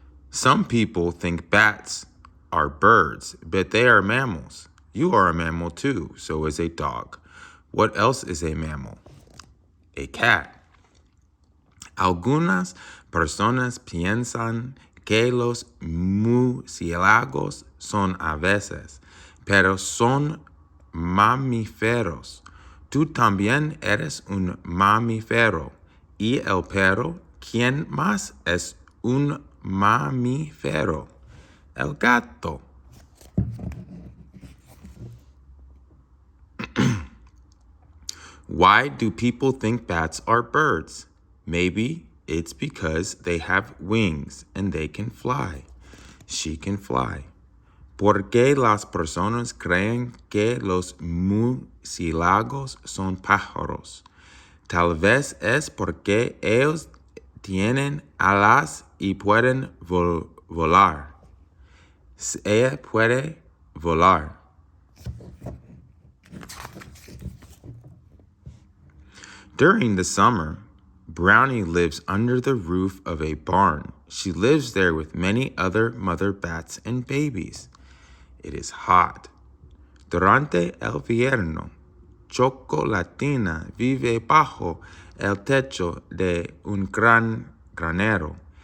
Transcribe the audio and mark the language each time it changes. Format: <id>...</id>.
<en>Some people think bats are birds, but they are mammals. You are a mammal too, so is a dog. What else is a mammal? A cat.</en> <es>Algunas personas piensan que los murciélagos son aves, pero son mamíferos. Tú también eres un mamífero. Y el perro, ¿quién más es un mamífero? El gato.</es> <en>Why do people think bats are birds? Maybe it's because they have wings and they can fly. She can fly.</en> <es>¿Por qué las personas creen que los murciélagos son pájaros? Tal vez es porque ellos tienen alas y pueden volar. Ella puede volar.</es> <en>During the summer, Brownie lives under the roof of a barn. She lives there with many other mother bats and babies. It is hot.</en> <es>Durante el invierno, Chocolatina vive bajo el techo de un granero.</es>